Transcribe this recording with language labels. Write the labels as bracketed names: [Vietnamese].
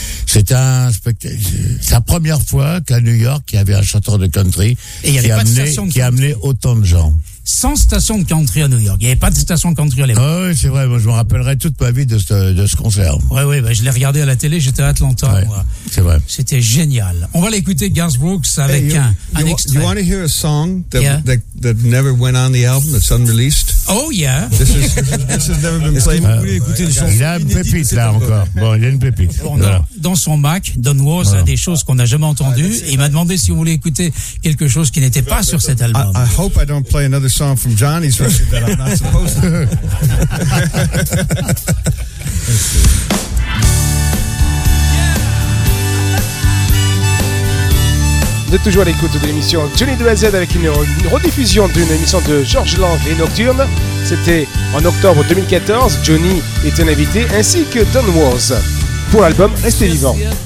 [French] C'est la première fois qu'à New York il y avait un chanteur de country qui amenait autant de gens. Sans station de country à New York. Il n'y avait pas de station de country à l'époque. Oh oui, c'est vrai. Moi, je me rappellerai toute ma vie de ce concert. Oui, oui. Bah, je l'ai regardé à la télé. J'étais à Atlanta, ouais, moi. C'est vrai. C'était génial. On va l'écouter, Garth Brooks, avec un extrait. [English] You want to hear a song that never went on the album, that's unreleased? Oh, yeah. This has never been played. [French] Vous voulez écouter une chanson? Il a une pépite, là, encore. Bon, il y a une pépite. Bon, voilà. Dans son Mac, Don Was a des choses qu'on n'a jamais entendues. Et il m'a demandé si on voulait écouter quelque chose qui n'était pas sur cet album. [English] I hope I don't play another song from Johnny's record that I'm not supposed to. [French] Vous êtes toujours à l'écoute de l'émission Johnny 2AZ avec une rediffusion d'une émission de Georges Lang et Nocturne. C'était en octobre 2014. Johnny est un invité, ainsi que Don Was pour l'album Restez Vivant.